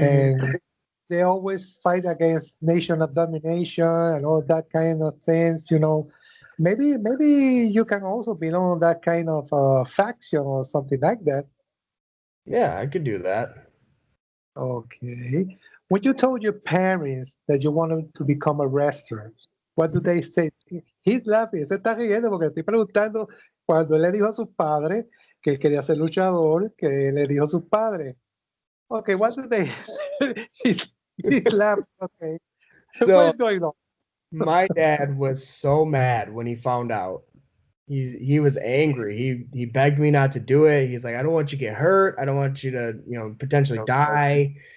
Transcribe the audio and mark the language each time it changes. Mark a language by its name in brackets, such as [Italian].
[English] and they always fight against nation of domination and all that kind of things. Maybe you can also belong on that kind of faction or something like that. Yeah, I could do that. Okay. When you told your parents that you wanted to become a wrestler, what do they say? He's laughing, [Spanish] se está riendo porque estoy preguntando cuando él le dijo a sus padres que él quería ser luchador, que le dijo a sus padres. [English] Okay, what do they he's laughing, okay. What So is going on? my dad was so mad when he found out. He was angry. He begged me not to do it. He's like, I don't want you to get hurt. I don't want you to, potentially die.